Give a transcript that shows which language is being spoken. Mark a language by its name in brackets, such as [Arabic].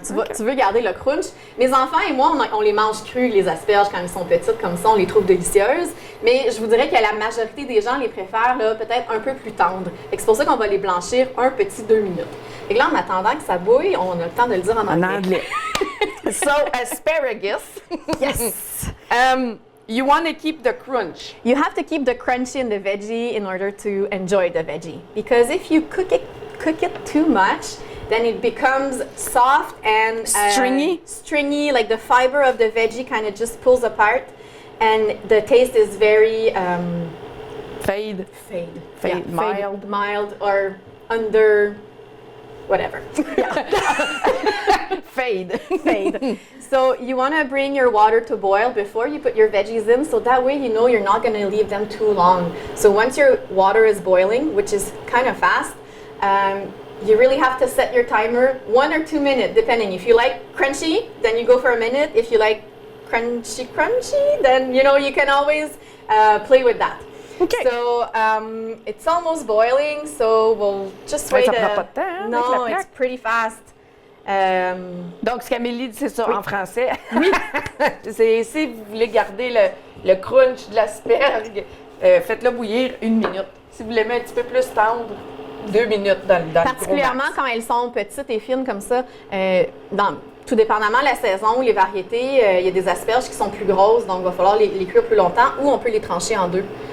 [French] Tu veux garder le crunch. Mes enfants et moi, on les mange crus, les asperges, quand elles sont petites comme ça. On les trouve délicieuses. Mais je vous dirais que la majorité des gens les préfèrent peut-être un peu plus tendres. C'est pour ça qu'on va les blanchir un petit 2 minutes. Et là, en attendant que ça bouille, on a le temps de le dire en anglais. [English] So, asparagus. Yes. You want to keep the crunch. You have to keep the crunchy in the veggie in order to enjoy the veggie. Because if you cook it too much, then it becomes soft and stringy, like the fiber of the veggie kind of just pulls apart, and the taste is very fade, yeah, mild, or under whatever. Fade. So you want to bring your water to boil before you put your veggies in, so that way you know you're not going to leave them too long. So once your water is boiling, which is kind of fast, you really have to set your timer 1 or 2 minutes, depending. If you like crunchy, then you go for a minute. If you like crunchy, then you can always play with that. Okay. So it's almost boiling, so we'll just wait. [French] Ça prend pas de temps, [English] no, it's pretty fast. [French] Donc, ce qu'Amélie dit, c'est ça en français. Oui. C'est si vous voulez garder le crunch de l'asperge, faites-le bouillir 1 minute. Si vous l'aimez un petit peu plus tendre, 2 minutes dans le particulièrement quand elles sont petites et fines comme ça, tout dépendamment de la saison ou les variétés, il y a des asperges qui sont plus grosses, donc il va falloir les cuire plus longtemps ou on peut les trancher en 2.